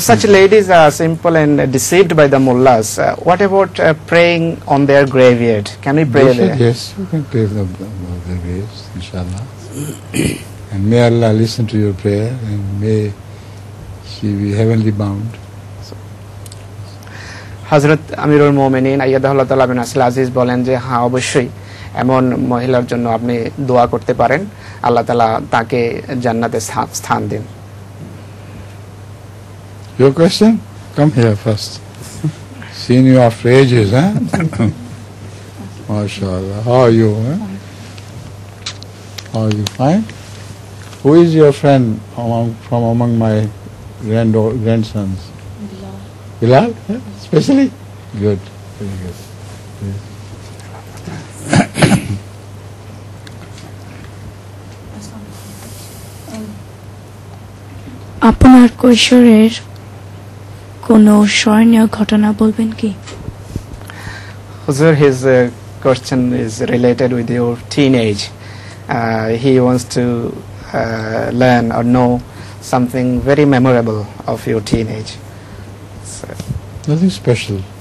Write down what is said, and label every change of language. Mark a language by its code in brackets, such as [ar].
[en] such ladies are simple and deceived by the mullahs. What about praying on their graveyard? Can we pray simple. there? Yes, you can pray the graves, inshallah. And may Allah listen to your prayer and may she be heavenly bound. [bn] হযরত আমিরুল মুমিনিন আইয়াদাহুল্লাহ তাআলা বিন আসল আজিজ বলেন যে হ্যাঁ অবশ্যই এমন মহিলার জন্য আপনি দোয়া করতে পারেন, আল্লাহ তাআলা তাকে জান্নাতে স্থান দিন। [en] Your question? Come here first. Seen you after ages, huh? MashaAllah. How are you? Huh? How are you? Fine? Who is your friend from among my grandsons? Bilal? Yeah? Especially? Good. Very good. Yes. [bn] আপনার কৈশোরের কোনো স্মরণীয় ঘটনা বলবেন কি? [en] Huzur, his question is related with your teenage. He wants to learn or know something very memorable of your teenage. So, Nothing special.